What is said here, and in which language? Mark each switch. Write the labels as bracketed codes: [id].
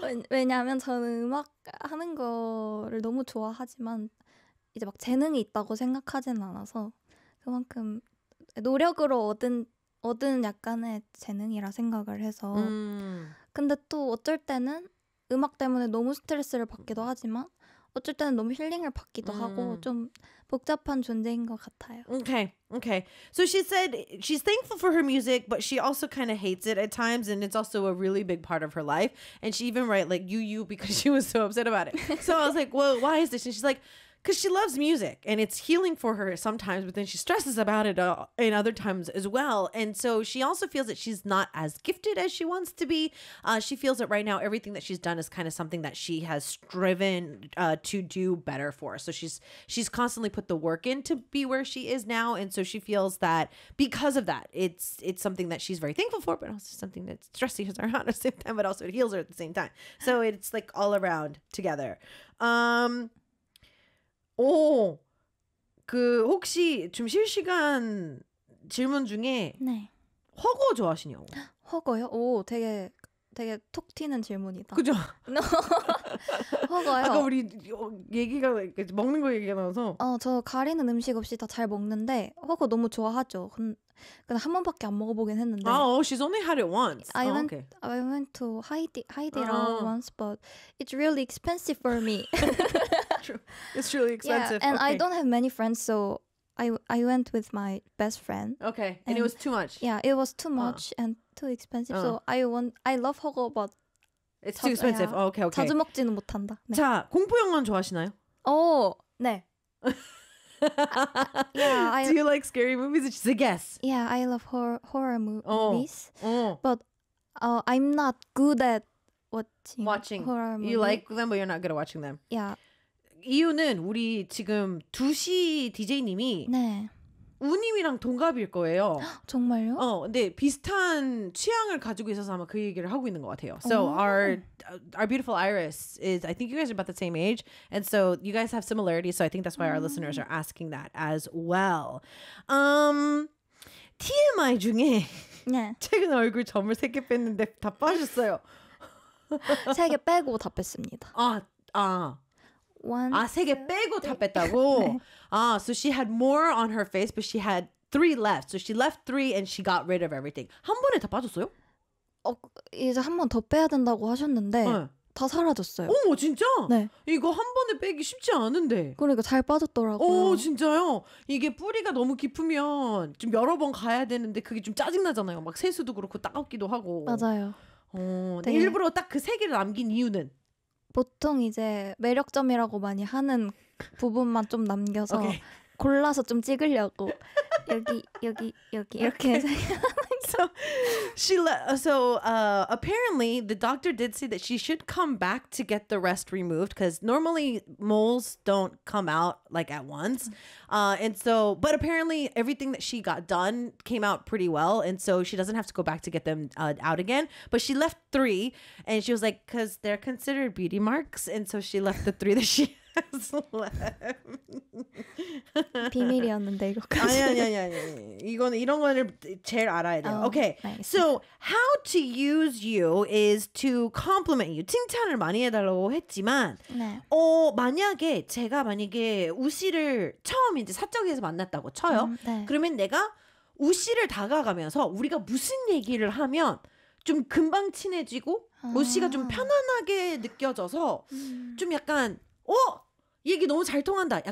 [ko] 왜냐하면 저는 음악 하는 거를 너무 좋아하지만 이제 막 재능이 있다고 생각하지는 않아서 그만큼 노력으로 얻은 약간의 재능이라 생각을 해서. 근데 또 어쩔 때는 음악 때문에 너무 스트레스를 받기도 하지만 어쩔 때는 너무 힐링을 받기도 하고 좀 복잡한 존재인 것 같아요. [en] Okay, okay. So she said she's thankful for her music, but she also kind of hates it at times, and it's also a really big part of her life. And she even wrote like "you" because she was so upset about it. So I was like, "Well, why is this?" And she's like, "Cause she loves music, and it's healing for her sometimes, but then she stresses about it in other times as well. And so she also feels that she's not as gifted as she wants to be. She feels that right now everything that she's done is kind of something that she has striven to do better for. So she's constantly put the work in to be where she is now. And so she feels that because of that, it's something that she's very thankful for, but also something that stresses her out at the same time, but also it heals her at the same time. So it's like all around together. [ko] 오, 그 혹시 좀 실시간 질문 중에 네. 허거 좋아하시냐고. 허거요? 오, 되게 톡 튀는 질문이다. 그죠? 허거요? 아까 우리 얘기가 먹는 거 얘기가 나와서 저 가리는 음식 없이 다 잘 먹는데 허거 너무 좋아하죠. 근데 한 번밖에 안 먹어보긴 했는데 [en] she's only had it once. I went to Haidilao once, but it's really expensive for me. It's really expensive. Yeah, and okay. I don't have many friends, so I went with my best friend. Okay, and it was too much. Yeah, it was too much and too expensive. So I love 허거, but it's too expensive. Yeah. Oh, okay, okay. [ko] 자주 먹지는 못한다. 네. 자, 공포 영화는 좋아하시나요? 오, 네. [en] yeah, Do you like scary movies? It's just a guess. Yeah, I love horror movies. But I'm not good at watching horror movies. You like them, but you're not good at watching them. Yeah. [ko] 이유는 우리 지금 2시 DJ님이 네. 우님이랑 동갑일 거예요. 정말요? 근데 비슷한 취향을 가지고 있어서 아마 그 얘기를 하고 있는 것 같아요. [en] So our beautiful Iris is, I think you guys are about the same age. And so you guys have similarities. So I think that's why our listeners are asking that as well. [ko] TMI 중에 네. 최근 얼굴 점을 3개 뺐는데 다 빠졌어요. 3개 빼고 다 뺐습니다. 3개 빼고 다 뺐다고? 네. [en] So she had more on her face, but she had 3 left. So she left 3 and she got rid of everything. [ko] 한 번에 다 빠졌어요? 이제 한 번 더 빼야 된다고 하셨는데 네. 다 사라졌어요. 어머, 진짜? 네. 이거 한 번에 빼기 쉽지 않은데. 그러니까 잘 빠졌더라고요. 진짜요? 이게 뿌리가 너무 깊으면 좀 여러 번 가야 되는데 그게 좀 짜증나잖아요. 막 세수도 그렇고 따갑기도 하고. 맞아요. 네. 일부러 딱 그 3개를 남긴 이유는? 보통 이제 매력점이라고 많이 하는 부분만 좀 남겨서 okay. 골라서 좀 찍으려고 여기 이렇게 okay. [en] So she apparently the doctor did say that she should come back to get the rest removed because normally moles don't come out like at once. And so but apparently everything that she got done came out pretty well. And so she doesn't have to go back to get them out again. But she left 3 and she was like, because they're considered beauty marks. And so she left the 3 that she has left. [ko] 비밀이었는데 이거까지. 아니. 이런 거를 제일 알아야 돼요. [en] Okay. [ko] 알겠습니다. [en] So how to use you is to compliment you. [ko] 칭찬을 많이 해달라고 했지만 네. 만약에 제가 만약에 우시를 처음 이제 사적에서 만났다고 쳐요. 네. 그러면 내가 우 씨를 다가가면서 우리가 무슨 얘기를 하면 좀 금방 친해지고 우 씨가 좀 편안하게 느껴져서 좀 약간 얘기 너무 잘 통한다.